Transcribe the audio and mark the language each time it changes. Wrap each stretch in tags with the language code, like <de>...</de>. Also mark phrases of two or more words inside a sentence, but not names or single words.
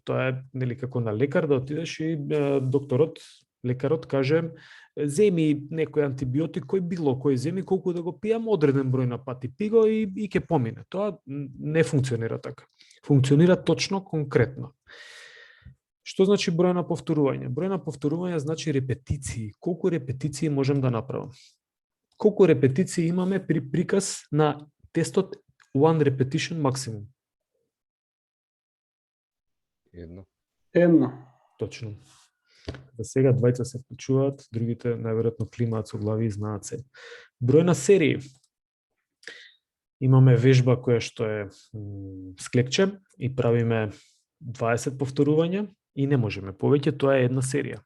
<mk>Тоа е нели како на лекар да отидеш и лекарот каже земи некој антибиотик кој било кој земи колку да го пијам одреден број на пати пи го и ќе помине. Тоа не функционира така. Функционира точно конкретно. Што значи број на повторување? Број на повторување значи репетиции. Колку репетиции можам да направам? Колку репетиции имаме при приказ на тестот</mk> <en>one repetition maximum?</en> <mk>Едно. Точно. За сега двајца се вклучуваат, другите најверојатно климаат со глави и знаат се. Број на серии. Имаме вежба која што е склекче и правиме 20 повторувања и не можеме повеќе, тоа е една серија.</mk>